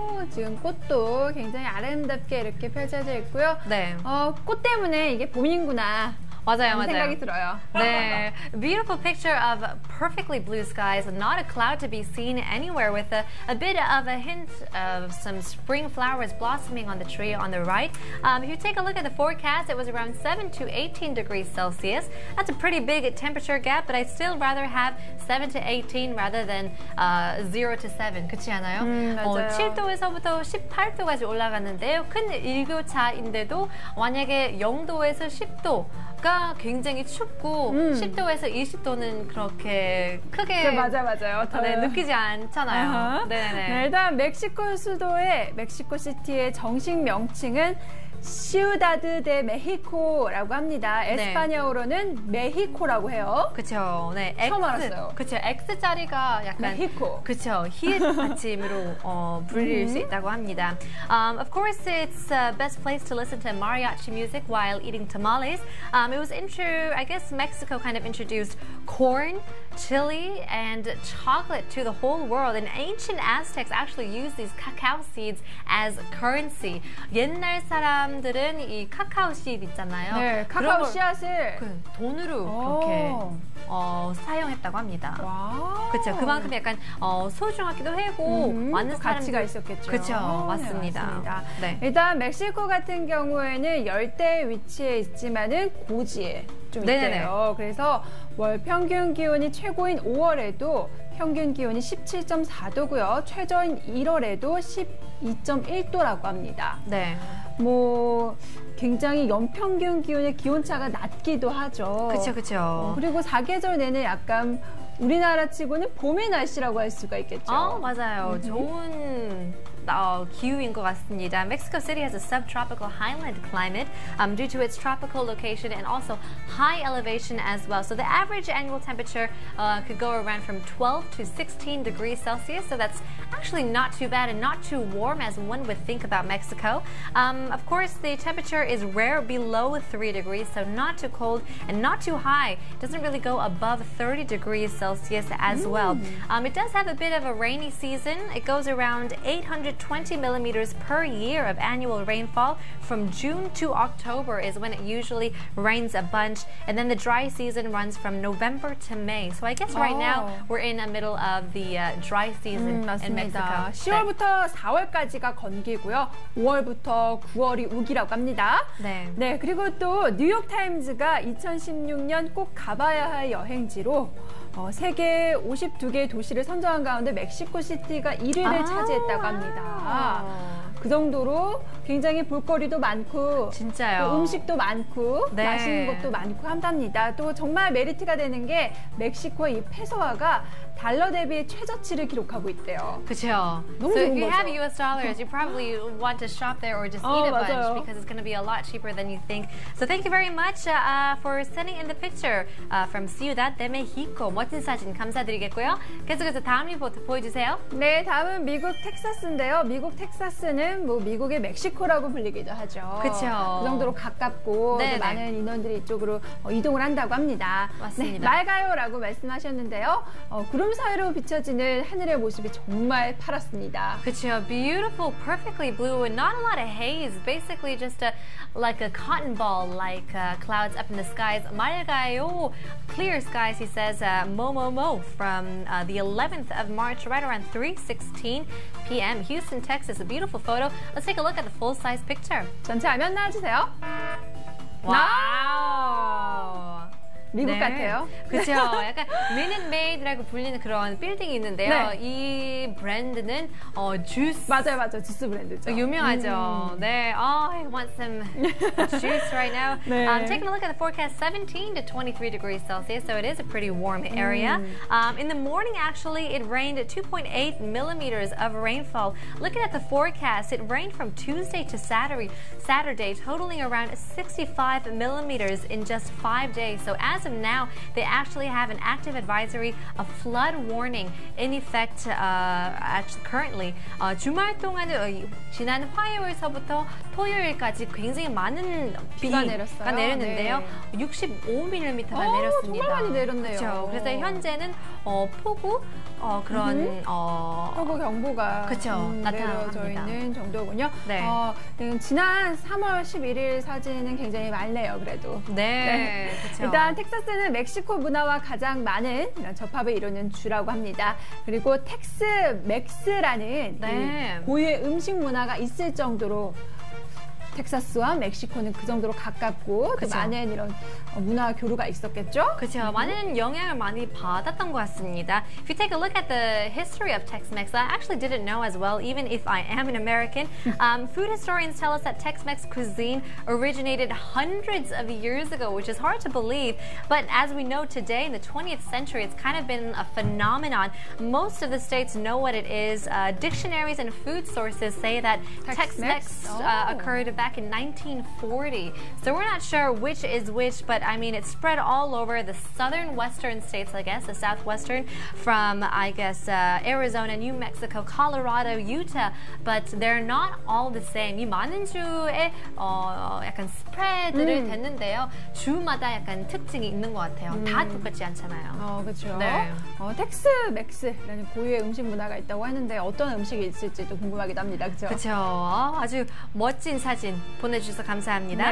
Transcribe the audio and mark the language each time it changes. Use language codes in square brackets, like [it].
[ko] 지금 꽃도 굉장히 아름답게 이렇게 펼쳐져 있고요. 네. 꽃 때문에 이게 봄이구나. 맞아요. 생각이 들어요. 네. [en] Beautiful picture of perfectly blue skies, not a cloud to be seen anywhere, with a bit of a hint of some spring flowers blossoming on the tree on the right. If you take a look at the forecast, it was around 7 to 18 degrees Celsius. That's a pretty big temperature gap, but I'd still rather have 7 to 18 rather than 0 to 7. [ko] 그렇지 않아요? 맞아요. 7도에서부터 18도까지 올라갔는데요. 큰 일교차인데도 만약에 0도에서 10도가 굉장히 춥고 10도에서 20도는 그렇게 크게 맞아요. 네, 느끼지 않잖아요. 네, 일단 멕시코 수도의 멕시코시티의 정식 명칭은 시우다드 데 메히코라고 합니다. 에스파냐어로는 메히코라고 해요. 그렇죠. 네, 처음 알았어요. 그렇죠. X 자리가 약간 메히코. 그렇죠. 히읗 받침으로 불릴 수 있다고 합니다. [en] Of course, it's the best place to listen to mariachi music while eating tamales. It was I guess Mexico kind of introduced corn, chili, and chocolate to the whole world. And ancient Aztecs actually used these cacao seeds as currency. [ko] 옛날 사람들은 이 카카오 씨앗 있잖아요. 네, 카카오 씨앗을 돈으로 그렇게 사용했다고 합니다. 와. 그렇죠. 그만큼 약간 소중하기도 하고 많은 가치가 있었겠죠. 그렇죠. 맞습니다. 네. 일단 멕시코 같은 경우에는 열대에 위치해 있지만은 고지에 좀 있대요. 그래서 월 평균 기온이 최고인 5월에도 평균 기온이 17.4도고요. 최저인 1월에도 12.1도라고 합니다. 네. 뭐 굉장히 연평균 기온의 기온차가 낮기도 하죠. 그렇죠. 그리고 사계절 내내 약간 우리나라 치고는 봄의 날씨라고 할 수가 있겠죠. 맞아요. 좋은 기후인 것 같습니다. [en] Mexico City has a subtropical highland climate due to its tropical location and also high elevation as well. So the average annual temperature could go around from 12 to 16 degrees Celsius. So that's actually not too bad and not too warm as one would think about Mexico. Of course, the temperature is rare below 3 degrees, so not too cold and not too high. It doesn't really go above 30 degrees Celsius as well. It does have a bit of a rainy season. It goes around 820 millimeters per year of annual rainfall. From June to October is when it usually rains a bunch, and then the dry season runs from November to May. So I guess right now we're in the middle of the dry season in Mexico. [ko] 10월부터 4월까지가 건기고요. 5월부터 9월이 우기라고 합니다. 네. 그리고 또 뉴욕 타임즈가 2016년 꼭 가봐야 할 여행지로 세계 52개의 도시를 선정한 가운데 멕시코 시티가 1위를 차지했다고 합니다. 그 정도로 굉장히 볼거리도 많고 진짜요. 또 음식도 많고 네. 맛있는 것도 많고 한답니다. 또 정말 메리트가 되는 게 멕시코의 이 페소화가 달러 대비 최저치를 기록하고 있대요. 그렇죠. 너무 [en] So if [ko] 좋은 [en] you [ko] 거죠. [en] have US dollars, you probably want to shop there or just eat a bunch [ko] 맞아요. [en] because it's going to be a lot cheaper than you think. So thank you very much for sending in the picture from Ciudad de Mexico. [ko] 멋진 사진 감사드리겠고요. 계속해서 다음 리포트 보여주세요. 네, 다음은 미국 텍사스인데요. 미국 텍사스는 뭐 미국의 멕시코라고 불리기도 하죠. 그쵸. 그 정도로 가깝고 네네. 또 많은 인원들이 이쪽으로 이동을 한다고 합니다. 맞습니다. 네, 맑아요라고 말씀하셨는데요. 구름 사이로 비춰지는 하늘의 모습이 정말 파랗습니다. 그쵸. [en] Beautiful, perfectly blue, and not a lot of haze. Basically, just like a cotton ball, like clouds up in the skies. [ko] 맑아요, [en] clear skies. He says, mo from the 11th of March, right around 3:16 p.m. Houston, Texas. A beautiful photo. Let's take a look at the full-size picture. [ko] 전체 화면 나와주세요. 와우. 미국 같아요. 그렇죠. 약간 Minute Maid라고 불리는 그런 빌딩이 있는데요. 네. 이 브랜드는 주스. 맞아요. 주스 브랜드죠. 유명하죠. 네. [en] Oh, I want some juice right now. [ko] 네. [en] Taking a look at the forecast, 17 to 23 degrees Celsius, so it is a pretty warm area. In the morning, actually, it rained 2.8 millimeters of rainfall. Looking at the forecast, it rained from Tuesday to Saturday, totaling around 65 millimeters in just 5 days. So as of now, they actually have an active advisory, a flood warning in effect actually currently. [ko] 주말 동안 지난 화요일서부터 토요일까지 굉장히 많은 비가 내렸어요. 내렸는데요. 네. 65mm가 내렸습니다. 정말 많이 내렸네요. 그렇죠. 그래서 현재는 폭우 그런 폭우 경보가 그쵸, 내려져 나타납니다. 있는 정도군요. 네. 지난 3월 11일 사진은 굉장히 맑네요. 그래도. 네, 그렇죠. 일단 텍사스는 멕시코 문화와 가장 많은 이런 접합을 이루는 주라고 합니다. 그리고 텍스맥스라는 네. 이 고유의 음식 문화가 있을 정도로 텍사스와 멕시코는 그 정도로 가깝고 또 그쵸. 많은 이런 문화 교류가 있었겠죠? 그렇죠. 많은 영향을 많이 받았던 것 같습니다. [en] If you take a look at the history of Tex-Mex, I actually didn't know as well, even if I am an American. Food historians tell us that Tex-Mex cuisine originated hundreds of years ago, which is hard to believe. But as we know today, in the 20th century, it's kind of been a phenomenon. Most of the states know what it is. Dictionaries and food sources say that Tex-Mex occurred back in 1940. So we're not sure which is which, but I mean, it's spread all over the southern western states, I guess, the southwestern, from, I guess, Arizona, New Mexico, Colorado, Utah, but they're not all the same. [ko] 이 많은 주에 약간 스프레드를 됐는데요. 주마다 약간 특징이 있는 것 같아요. 다 똑같지 않잖아요. 그렇죠. 네. 텍스맥스라는 고유의 음식 문화가 있다고 하는데 어떤 음식이 있을지도 궁금하기도 합니다. 그렇죠? 그렇죠. 아주 멋진 사진 보내주셔서 감사합니다.